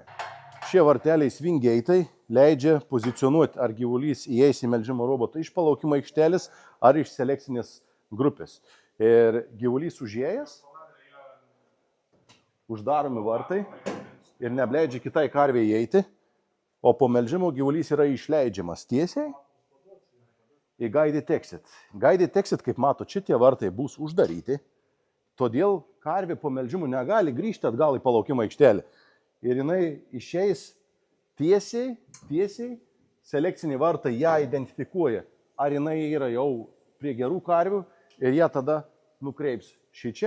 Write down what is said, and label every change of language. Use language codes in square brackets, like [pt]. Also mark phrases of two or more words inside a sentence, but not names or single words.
[lt] Šie varteliai [en] swing gate'ai [lt] leidžia pozicionuoti, ar gyvulys įeis į melžimo robotą iš palaukimo aikštelės ar iš selekcinės grupės. Ir gyvulys užėjęs, uždaromi vartai ir nebleidžia kitai karvei įeiti, o po melžimo gyvulys yra išleidžiamas tiesiai į [en] guided exit. Guided exit, [lt] kaip mato, šitie vartai bus uždaryti, todėl karvė po melžimų negali grįžti atgal į palaukimo aikštelę. Ir jinai išeis tiesiai, selekciniai vartai ją identifikuoja, ar jinai yra jau prie gerų karvių ir ją tada nukreips šičia.